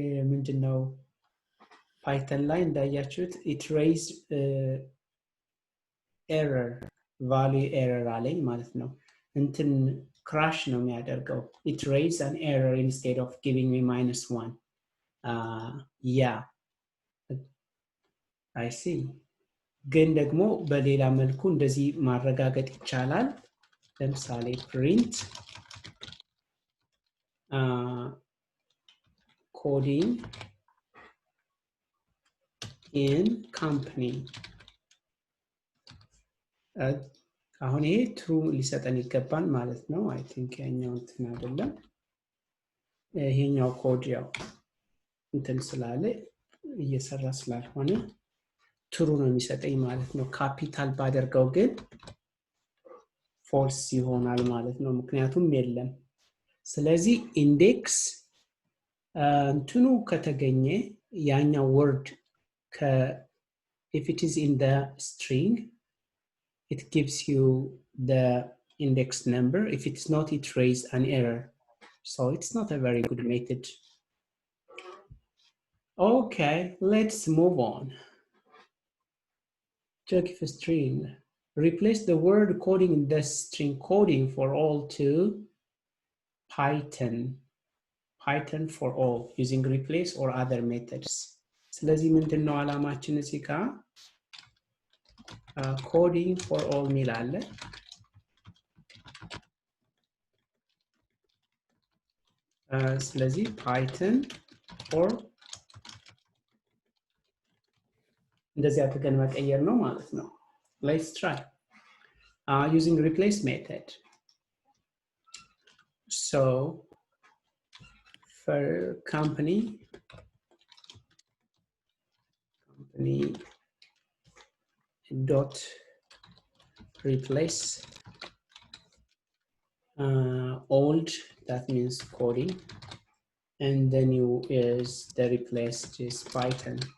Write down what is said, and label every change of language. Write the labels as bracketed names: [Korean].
[Amharic] ምንድን ነው ፓይተን ላይ እንዳያችሁት [English] it raised error value error [Amharic] አለኝ ማለት ነው። እንትን ክራሽ ነው የሚያደርገው። [English] it raised an error instead of giving me -1. yeah, I see. [Amharic] ግን ደግሞ በሌላ መልኩ እንደዚህ ማረጋገጥ ይቻላል። ለምሳሌ [English] print coding in company. [Amharic] አሁን ይሄ ትሩ ሊሰጠን ይገባል ማለት ነው። አይ ቲንክ ያኛው እንትን አይደለም። ይሄኛው ኮድ ያው እንትን ስላለ እየሰራ ስላልሆነ ትሩ ነው የሚሰጠኝ ማለት ነው። ካፒታል ባደርገው ግን ፎልስ ይሆናል ማለት ነው፣ ምክንያቱም የለም። ስለዚህ ኢንዴክስ እንትኑ ከተገኘ ያኛው ወርድ [English] if it is in the string it gives you the index number. If it's not, it raises an error. So it's not a very good method. Okay, let's move on. Check if a string. Replace the word coding in the string coding for all to Python for all using replace or other methods. [Amharic] ስለዚህ ምንድነው ዓላማችን እዚህ ጋር coding for all ሚል አለ። ስለዚህ Python for እንደዚህ አድርገን መቀየር ነው ማለት ነው። [English] Let's try using replace method. So for company dot replace old, that means coding, and then you is the replace is Python.